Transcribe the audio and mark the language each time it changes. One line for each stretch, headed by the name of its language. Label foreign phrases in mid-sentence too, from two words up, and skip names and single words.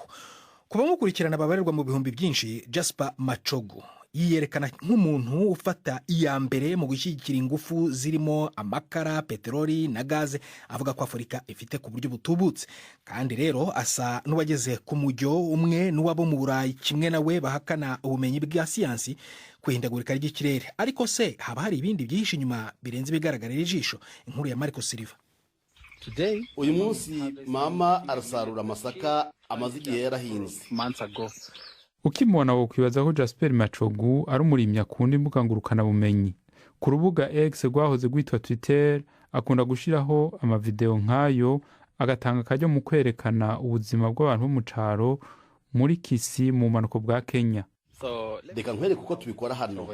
Kinyarwanda: Kuba mukurikirana babarirwa mu bihumbi byinshi, Jasper Machogu yiyerekana nk'umuntu ufata iya mbere mu gushyigikira ingufu zirimo amakara, peteroli na gaze, avuga ko Afurika ifite ku buryo butubutse, kandi rero asa n'uwageze ku mujyo umwe n'uwabo mu Burayi kimwe nawe bahakana ubumenyi bwa siyansi kwihindagurika ry'ikirere. Ariko se haba hari ibindi byihishe inyuma birenze bigaragarira ijisho? Inkuru ya Marco Silva. Uyu munsi mama arasarura amasaka amaze igihe yarahinze. Ukimubona wokwibaza ko Jasper Machogu ari umurimyi akunda imbuga ngurukanabumenyi. Ku rubuga X rwahoze rwitwa Twitter akunda gushyiraho amavideo nk'ayo, agatanga akaryo mu kwerekana ubuzima bw'abantu bo mu cyaro muri Kisii mu bumanuko bwa Kenya. Reka nkwereke uko tubikora hano.